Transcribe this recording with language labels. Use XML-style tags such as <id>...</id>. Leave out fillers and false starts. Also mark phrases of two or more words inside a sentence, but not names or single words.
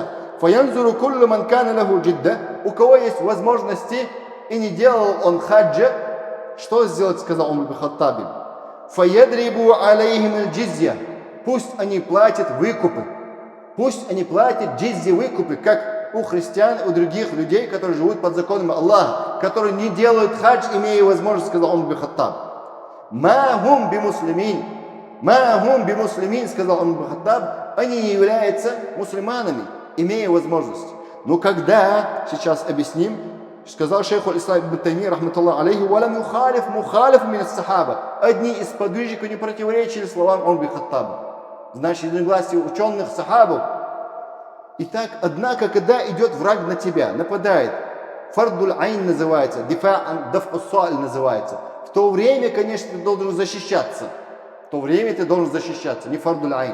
<ru>У кого есть возможности и не делал он хаджа, что сделать, сказал Умар бин Хаттаб? Пусть они платят выкупы. Пусть они платят джиззи выкупы, как у христиан, у других людей, которые живут под законами Аллаха, которые не делают хадж, имея возможность, сказал Умар бин Хаттаб.</ru> <ar>ما هم بمسلمين, сказал Умар бин Хаттаб,</ar> <ru>они не являются мусульманами, имея возможность. Но когда, сейчас объясним, сказал</ru> <ar>شيخ الإسلام</ar> <ru>ибн Таймия,</ru> <ar>رحمة الله عليه, ولم يخالف من الصحابة.</ar> <ru>Одни из подвижников не противоречили словам Умар бин Хаттаба. Значит, единогласие ученых сахабов. Итак, однако, когда идет враг на тебя, нападает,</ru> <ar>فرض العين</ar> <ru>называется, даф'ус-суаль называется. В то время, конечно, ты должен защищаться. В то время ты должен защищаться, не</ru> <ar>فرض العين.</ar>